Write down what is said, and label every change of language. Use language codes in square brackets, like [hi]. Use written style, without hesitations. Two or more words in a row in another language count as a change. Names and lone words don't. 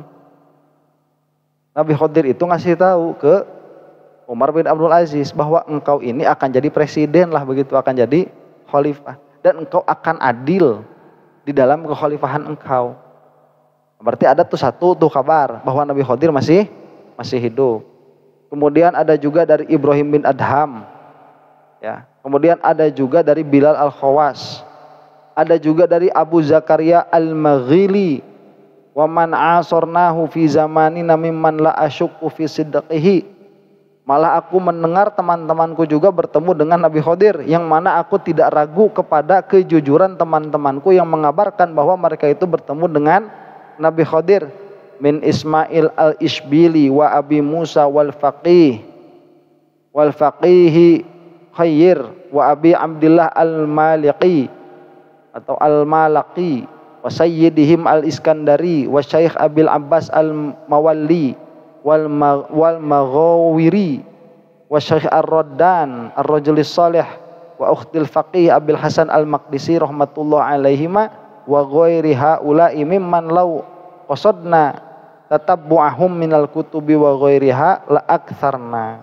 [id] Nabi Khidir itu ngasih tahu ke Umar bin Abdul Aziz bahwa engkau ini akan jadi presiden lah begitu, akan jadi khalifah dan engkau akan adil di dalam kekhalifahan engkau. Berarti ada satu kabar bahwa Nabi Khidir masih hidup. Kemudian ada juga dari Ibrahim bin Adham. Ya, kemudian ada juga dari Bilal Al-Khawas, ada juga dari Abu Zakaria Al-Maghili, [ar] ومن عاصرناه في زماننا ممن لا أشك في صدقه. [id] Malah aku mendengar teman-temanku juga bertemu dengan Nabi Khidir, yang mana aku tidak ragu kepada kejujuran teman-temanku yang mengabarkan bahwa mereka itu bertemu dengan Nabi Khidir. [ar] من إسماعيل الإشبيلي وأبي موسى والفقيه خير وأبي عبد الله المالكي atau المالكي وسيدهم الإسكندري وشيخ أبي العباس الموالي والمغاوري وشيخ الردان الرجل الصالح وأخت الفقيه أبي الحسن المقدسي رحمة الله عليهما وغير هؤلاء ممن لو قصدنا تتبعهم من الكتب وغيرها لأكثرنا.